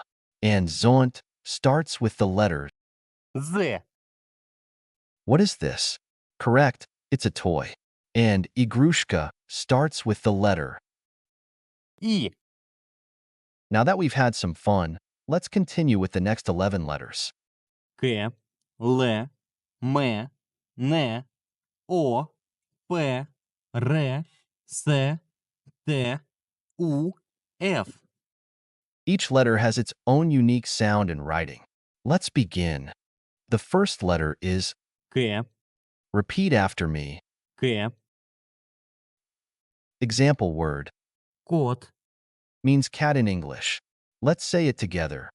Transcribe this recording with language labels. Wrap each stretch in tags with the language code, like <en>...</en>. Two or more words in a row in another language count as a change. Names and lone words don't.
<en>And zont starts with the letter. З. What is this? Correct. It's a toy. And igrushka starts with the letter. И, Now that we've had some fun, let's continue with the next 11 letters.</en> <ru>К, Л, М, Н, О, П, Р, С, Т, У, Ф.</ru> <en>Each letter has its own unique sound and writing. Let's begin. The first letter is К, Repeat after me. К, Example word кот, means cat in English. Let's say it together.</en>